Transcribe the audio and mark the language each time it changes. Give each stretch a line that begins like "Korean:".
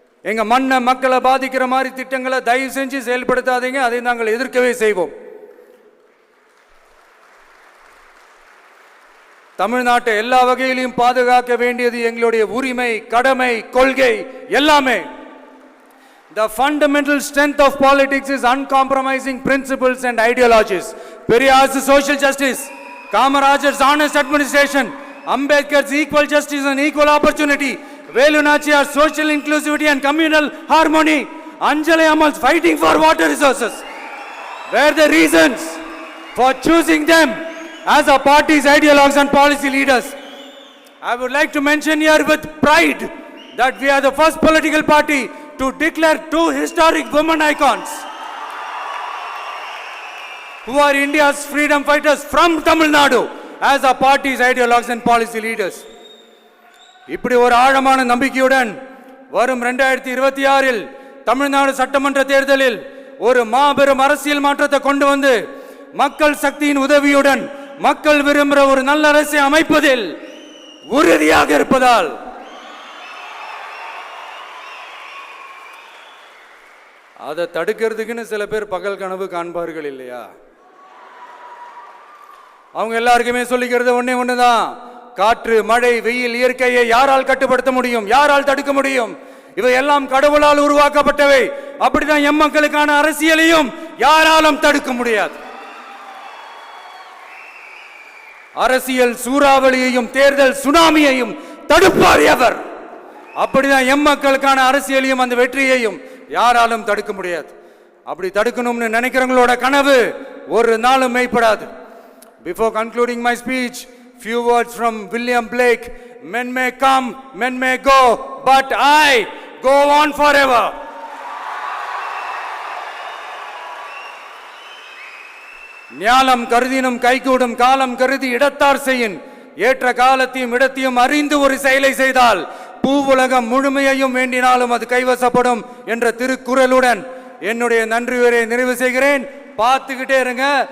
Tamil: எங்க மண்ணை மக்களை பாதிக்கிற மாதிரி திட்டங்களை தயவு செஞ்சு செயல்படுத்தாதீங்க, அதை நாங்கள் எதிர்க்கவே செய்வோம். தமிழ்நாட்டை எல்லா வகையிலும் பாதுகாக்க வேண்டியது எங்களுடைய உரிமை, கடமை, கொள்கை எல்லாமே.
English: The fundamental strength of politics is uncompromising principles and ideologies. Periyar's social justice, Kamaraj's honest administration, Ambedkar's equal justice and equal opportunity, Velu Nachiyar's social inclusivity and communal harmony, Anjali Amal's fighting for water resources were the reasons for choosing them as our party's ideologues and policy leaders. I would like to mention here with pride that we are the first political party to declare 2 historic women icons who are India's freedom fighters from Tamil Nadu as our party's ideologues and policy leaders.
Tamil: இப்படி ஒரு ஆழமான நம்பிக்கையுடன் வரும் 2026இல் தமிழ்நாடு சட்டமன்ற தேர்தலில் ஒரு மாபெரும் அரசியல் மாற்றத்தை கொண்டு வந்து மக்கள் சக்தியின் உதவியுடன் மக்கள் விரும்புகிற ஒரு நல்ல அரசை அமைப்பதில் உறுதியாக இருப்பதால், அதை தடுக்கிறதுக்குன்னு சில பேர் பகல் கனவு காண்பார்கள் இல்லையா? அவங்க எல்லாருக்குமே சொல்லிக்கிறது ஒண்ணே ஒண்ணுதான். காற்று, மழை, வெயில், இயற்கையை யாரால் கட்டுப்படுத்த முடியும்? யாரால் தடுக்க முடியும்? இவை எல்லாம் கடவுளால் உருவாக்கப்பட்டவை. அப்படிதான் எம் மக்களுக்கான அரசியலையும் யாராலும் தடுக்க முடியாது. அரசியல் சூறாவளியையும் தேர்தல் சுனாமியையும் தடுப்பார் எவர். அப்படிதான் எம் மக்களுக்கான அரசியலையும் அந்த வெற்றியையும் யாராலும் தடுக்க முடியாது. அப்படி தடுக்கணும்னு நினைக்கிறவங்களோட கனவு ஒரு நாளும் மெய்ப்படாது.
English: Before concluding my speech, few words from William Blake. Men may come, men may go, but I go on forever.
Tamil: ஞானம் கருதினும் கைகூடும் காலம் கருதி இடத்தார் செய்யின். ஏற்ற காலத்தையும் இடத்தையும் அறிந்து ஒரு செயலை செய்தால் பூவுலகம் முழுமையையும் வேண்டினாலும் அது கைவசப்படும் என்ற திருக்குறளுடன் என்னுடைய நன்றி உரையை நிறைவு செய்கிறேன். பார்த்துக்கிட்டே இருங்க.